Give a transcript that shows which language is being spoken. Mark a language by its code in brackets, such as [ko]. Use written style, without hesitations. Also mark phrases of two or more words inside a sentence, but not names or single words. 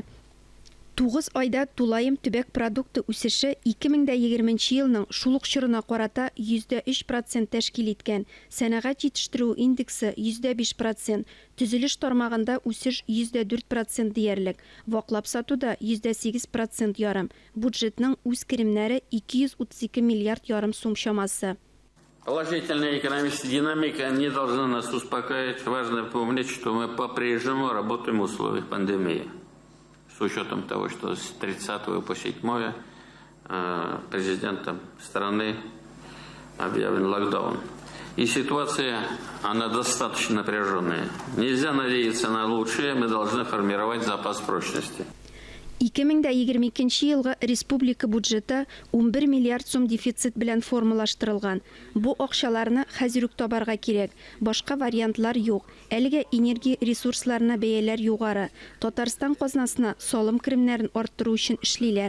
[tt] 9 айда тулайым төбәк продукты үсеше 2020 елның шул ук чорына карата 3% тәшкил иткән. Сәнәгать җитештерү индексы 5%, төзелеш тармагында үсеш 4% диярлек, ваклап сатуда 8% ярым. Бюджетның үз керемнәре 232 миллиард ярым сум чамасы. [ru] Положительная экономическая динамика не должна нас успокаивать. Важно помнить, что мы по-прежнему работаем в условиях пандемии. С учетом того, что с 30 по 7 президентом страны объявлен локдаун. И ситуация, она достаточно напряженная. Нельзя надеяться на лучшее, мы должны формировать запас прочности. [tt] 2022 елга республика бюджеты 11 миллиард сум дефицит белән формалаштырылган. Бу акчаларны хәзер үк табарга кирәк. Башка вариантлар юк. Әлегә энергия ресурсларына бәяләр югары. Татарстан казнасына салым керемнәрен арттыру өчен эшлиләр.